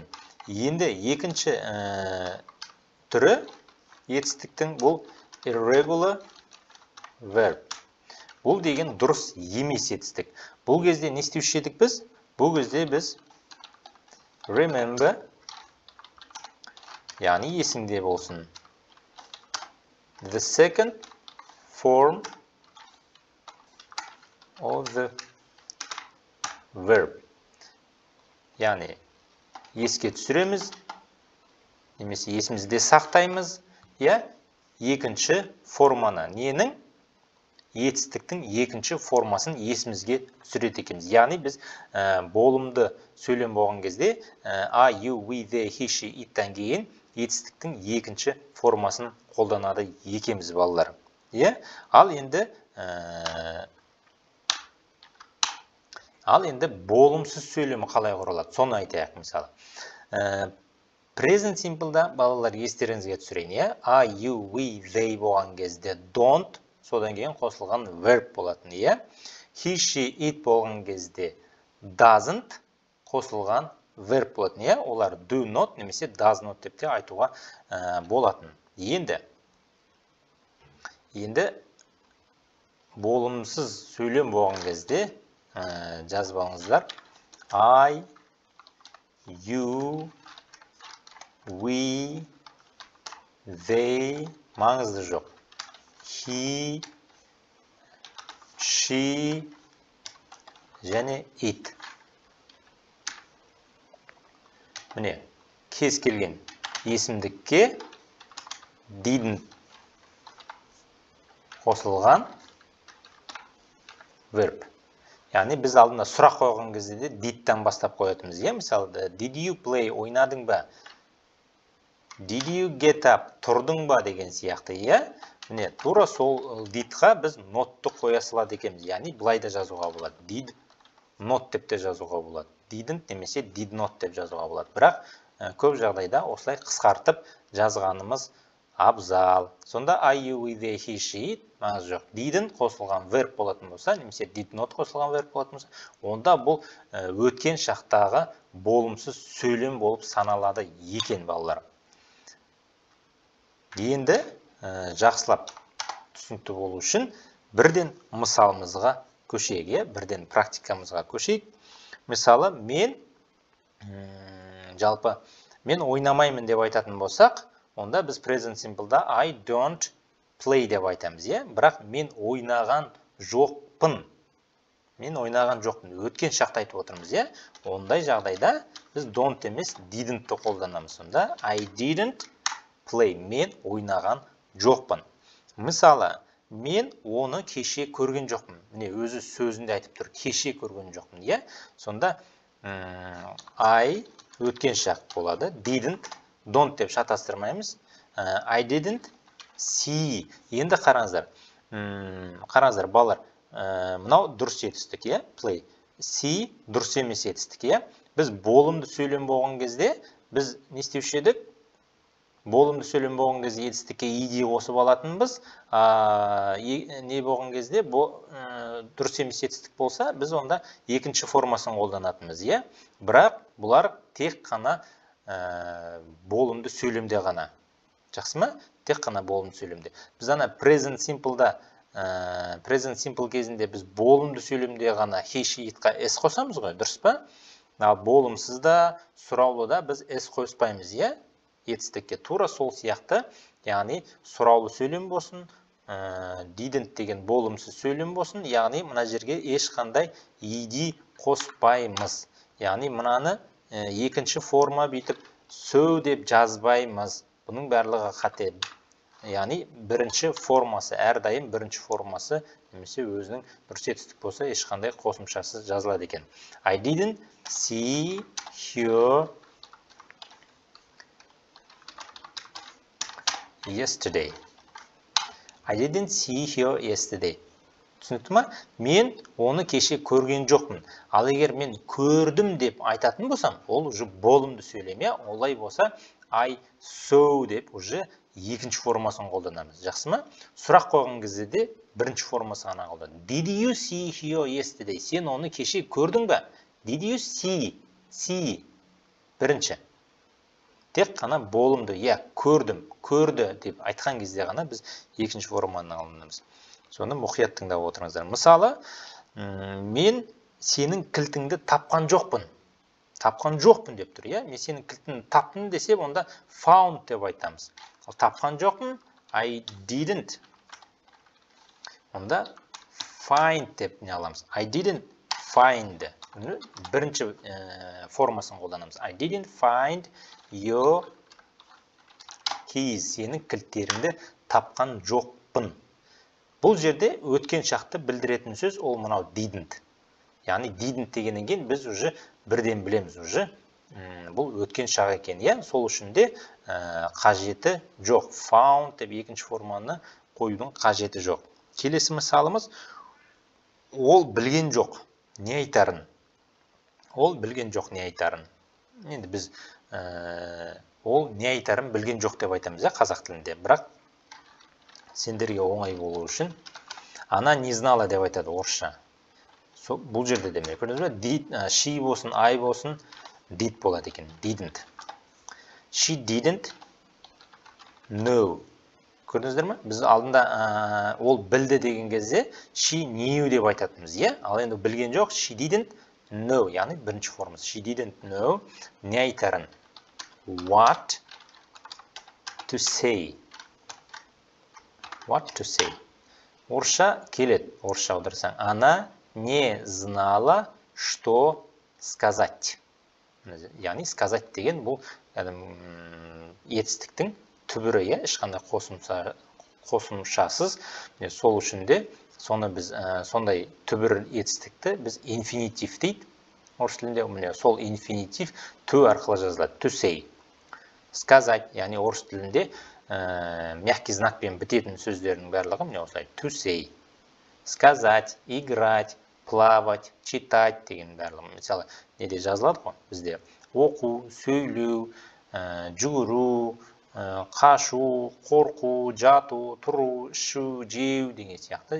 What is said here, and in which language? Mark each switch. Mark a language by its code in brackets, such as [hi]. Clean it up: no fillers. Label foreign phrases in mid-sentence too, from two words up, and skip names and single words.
[kk] Енді екінші түрі етістіктің бұл [en] irregular verb. [kk] Бұл деген дұрыс емес етістік. Бұл кезде не істеуші едік біз? Бұл кезде біз remember, яғни есіңде болсын. [en] The second form of the verb. [kk] Яғни еске түсіреміз, немесе есімізде сақтаймыз, екінші форманы, ненің? Етістіктің екінші формасын есімізге түсіреді екенбіз. Яғни біз болымды сөйлем болған кезде [en] I, you, we, they, he, she, [kk] it-тен кейін етістіктің екінші формасын қолданады екенбіз балалар. Ал енді болымсыз сөйлемі қалай құралады? Соны айтайық мысалы. Present simple'да балалар естеріңізге түсірейін, [en] I, you, we, they [kk] болған кезде don't, содан кейін қосылған verb болатын, [en] He, she, it [kk] болған кезде doesn't, қосылған verb болатын, Олар [en] do not [kk] немесе [en] does not [kk] деп те айтуға болатын. Енді болымсыз сөйлем болған кезде жазып алыңыздар. [en] I, you, we, they, [kk] маңызды жоқ. [en] He, she, және it. [kk] Міне, кез келген есімдікке didn't қосылған verb. Яғни біз алдында сұрақ қойған кезде did'тен бастап қоятымыз. Мысалы, [en] did you play, [kk] ойнадың ба? [en] Did you get up, [kk] тұрдың ба деген сияқты, Міне, тура сол did'ға біз not'ты қоя салады екенбіз. Яғни былай да жазуға болады. [en] Did not [kk] деп те жазуға болады. Didn't немесе [en] did not [kk] деп жазуға болады. Бірақ көп жағдайда осылай қысқартып жазғанымыз абзал. Сонда [en] I, you, we, they, he, she, [kk] маңыз жоқ. Didn't қосылған verb болатын болса, немесе [en] did not [kk] қосылған verb болатын болса, онда бұл өткен шақтағы болымсыз сөйлем болып саналады екен балалар. Енді жақсылап түсінікті болу үшін бірден мысалымызға көшейік, бірден практикамызға көшейік. Мысалы, мен ойнамаймын деп айтатын болсақ, онда біз present simple'да [en] I don't play [kk] деп айтамыз, Бірақ мен ойнаған жоқпын. Өткен шақты айтып отырмыз, Ондай жағдайда біз don't емес didn'тті қолданамыз. [en] Сонда I didn't play. [kk] Мен ойнаған жоқпын. Мысалы, мен оны кеше көрген жоқпын. Міне, өзі сөзінде айтып тұр, кеше көрген жоқпын, Сонда I өткен шақ болады. [en] Didn't, don't [kk] деп шатастырмаймыз. [en] I didn't see. [kk] Енді қараңыздар, балалар, мынау дұрыс етістік, play. See дұрыс емес етістік, Біз болымды сөйлем болған кезде, біз не істеуші едік? болымды сөйлем болған кезде етістікке ed қосып алатынбыз. Не болған кезде дұрыс емес етістік болса, біз онда екінші формасын қолданатынбыз, иә? Бірақ бұлар тек қана болымды сөйлемде ғана. Жақсы ма? Тек қана болымды сөйлемде. Біз ана present simple кезінде біз болымды сөйлемде ғана [en] he, she, [kk] itқа s қосамыз ғой, дұрыс па? Ал болымсызда, сұраулыда біз s қоспаймыз, иә? Етістікке тура сол сияқты, яғни сұраулы сөйлем болсын, didn't деген болымсыз сөйлем болсын, яғни мына жерге ешқандай ed қоспаймыз. Яғни мынаны екінші форма бүйтіп so деп жазбаймыз. Бұның барлығы қате. Яғни бірінші формасы, әрдайым бірінші формасы, немесе өзінің дұрыс етістік болса, ешқандай қосымшасыз жазылады екен. [en] I didn't see her yesterday. I didn't see her yesterday. [kk] Түсінікті ма? Мен оны кеше көрген жоқпын. Ал егер мен көрдім деп айтатын болсам, ол уже болымды сөйлем, иә? Олай болса, [en] I saw [kk] деп уже екінші формасын қолданамыз. Жақсы ма? Сұрақ қойған кезде де бірінші формасы ғана қолданамыз. [en] Did you see her yesterday? [kk] Сен оны кеше көрдің бе? [en] Did you see? See. [kk] Бірінші. Тек қана болымды, иә, көрдім, көрді деп айтқан кезде ғана біз екінші форманы қолданамыз. Соны мұқият тыңдап отырыңыздар. Мысалы, мен сенің кілтіңді тапқан жоқпын. Тапқан жоқпын деп тұр, иә? Мен сенің кілтіңді таптым десе, онда found деп айтамыз. Ал тапқан жоқпын, [en] I didn't. [kk] Онда find деп не аламыз. [en] I didn't find. [kk] Бірінші формасын қолданамыз. [en] I didn't find your keys. [kk] Сенің кілттеріңді тапқан жоқпын. Бұл жерде өткен шақты білдіретін сөз ол мынау didn't. Яғни didn't дегеннен кейін біз уже бірден білеміз уже. Бұл өткен шақ екен, иә? Сол үшін де қажеті жоқ. Found деп екінші форманы қоюдың қажеті жоқ. Келесі мысалымыз, ол білген жоқ, не айтарын? Ол білген жоқ, не айтарын? Енді біз ол не айтарын білген жоқ деп айтамыз, иә, қазақ тілінде. Бірақ сендерге оңай болу үшін [ru] она не знала [kk] деп айтады орысша. Бұл жерде демек. Көрдіңіз бе? She болсын, I болсын, did болады екен. Didn't. [en] She didn't know. [kk] Көрдіңіздер ме? Біз алдында ол білді деген кезде [en] she knew [kk] деп айтатымыз, иә? Ал енді білген жоқ, [en] she didn't know. [kk] Яғни бірінші формасы. [en] She didn't know. [kk] Не айтарын? [en] What to say. What to say. [kk] Орысша келеді. Орысша аударсаң. [ru] Она не знала, что сказать. [kk] Яғни сказать деген бұл етістіктің түбірі, иә, ешқандай қосымшасыз. Сол үшін де соны біз сондай түбір етістікті біз инфинитив дейді. Орыс тілінде сол инфинитив to арқылы жазылады. [en] To say. [ru] Сказать, [kk] яғни орыс тілінде мягкий знакпен бітетін сөздердің барлығы міне осылай. [en] To say. [ru] Сказать, играть, плавать, читать [kk] деген барлығы. Мысалы, неде жазылады ғой? Бізде оқу, сөйлеу, жүгіру, қашу, қорқу, жату, тұру, ішу, жеу деген сияқты.